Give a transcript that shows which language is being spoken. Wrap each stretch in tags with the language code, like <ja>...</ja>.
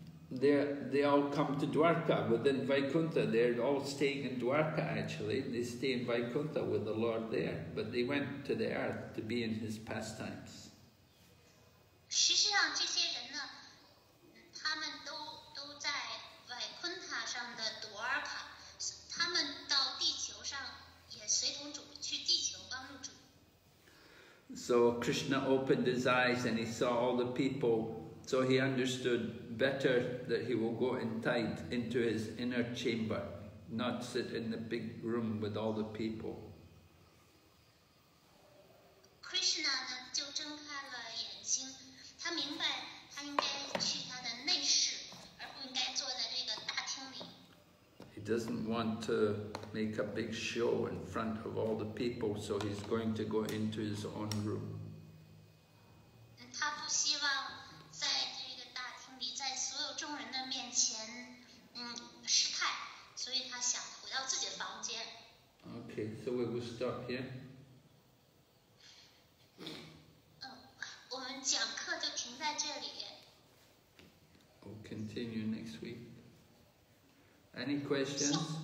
<en>They all come to Dwarka within Vaikuntha. They're all staying in Dwarka actually. They stay in Vaikuntha with the Lord there, but they went to the earth to be in his pastimes.</en> <zh>实际上，这些人呢，他们都在Vaikuntha上的朵尔卡，他们到地球上也随同主去地球帮助主。</zh> <en>So Krishna opened his eyes and he saw all the people. So he understood better that he will go into his inner chamber, not sit in the big room with all the people.</en> <zh>Krishna 呢，就睁开了眼睛，他明白他应该去他的内室，而不应该坐在这个大厅里。</zh> <en>He doesn't want to make a big show in front of all the people, so he's going to go into his own room.</en> <zh>他不希望在这个大厅里，在所有众人的面前，失态，所以他想回到自己的房间。</zh> <en>Okay, so we will stop here.</en> <zh>我们讲课就停在这里。</zh> <en>We'll continue next week. Any questions?</en>